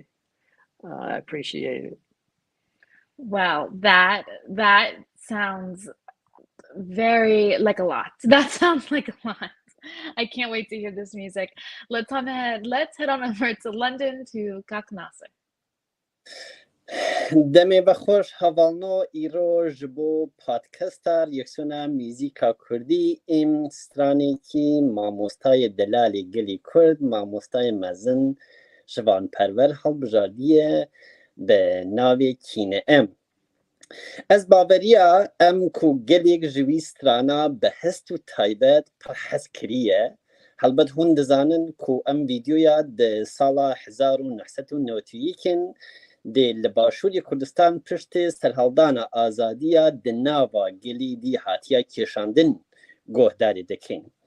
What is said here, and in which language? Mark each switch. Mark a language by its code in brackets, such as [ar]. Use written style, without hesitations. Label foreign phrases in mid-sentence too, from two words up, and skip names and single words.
[en] I appreciate it. Wow, that sounds very like a lot. That sounds like a lot. I can't wait to hear this music. Let's head on over to London to Kak Naser. [ku] دمه بخوش هوالنو ایروژ بو پادکستار یکسونا میزیکا کردی ام سترانی کی ماموستای دلالی گلی کرد ماموستای مزن شوان پرور هلبجاردیه به ناوی کینه ام از باوریا ام کو گلیک جوی سترانا به هست و تایبت پر حس کریه هلبت هون دزانن کو ام ویدیویا ده سالا 1991 دی لباشوری کردستان پشت سرهالدانا آزادیا دناوا گلی دی هاتیا کشاندن گوهداری دکین